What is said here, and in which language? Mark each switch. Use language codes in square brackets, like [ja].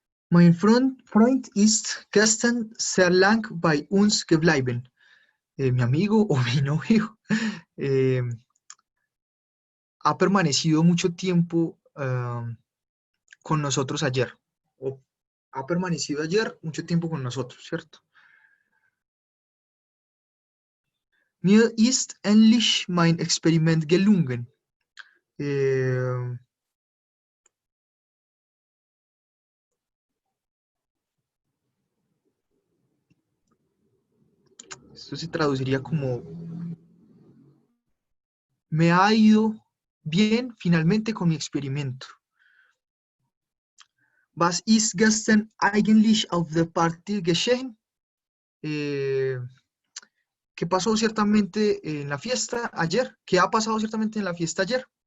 [de] Mein Freund ist gestern sehr lang bei uns geblieben. [es] Mi amigo o mi novio eh, ha permanecido mucho tiempo con nosotros ayer. O ha permanecido ayer mucho tiempo con nosotros, ¿cierto? [de] Mir ist endlich mein Experiment gelungen. [es] Eh, Esto se traduciría como me ha ido bien finalmente con mi experimento. [de] Was ist gestern eigentlich auf der Party geschehen? [es] Eh, ¿Qué pasó ciertamente en la fiesta ayer? ¿Qué ha pasado ciertamente en la fiesta ayer?